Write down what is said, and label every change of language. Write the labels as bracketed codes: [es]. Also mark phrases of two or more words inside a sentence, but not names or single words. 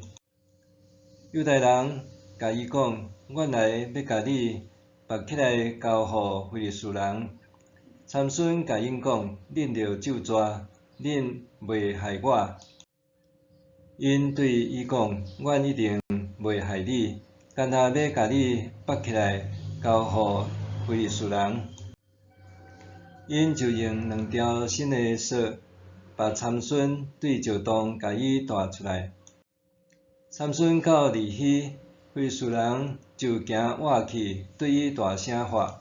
[nan] 犹大人甲伊讲：阮来要甲你绑起来交互非利士人。参孙甲因讲：恁着咒詛，恁袂害我。因对伊讲：阮一定袂害你，干那要甲你绑起来交互非利士人。因就用2条新的绳，把参孙对石洞甲伊带出来。参孙到利希，非利士人就惊活去，对伊大声喝。